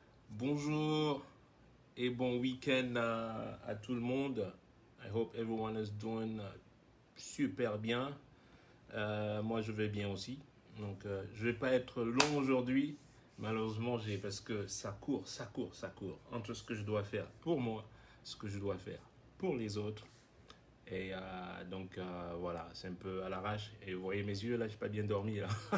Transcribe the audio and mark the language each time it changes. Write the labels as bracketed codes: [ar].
[fr] Bonjour et bon week-end à tout le monde. [en] I hope everyone is doing [fr] super bien. Moi, je vais bien aussi. Donc, je vais pas être long aujourd'hui. Malheureusement, parce que ça court. Entre ce que je dois faire pour moi, ce que je dois faire pour les autres. Et donc, voilà, c'est un peu à l'arrache. Et vous voyez mes yeux, là, j'ai pas bien dormi, là.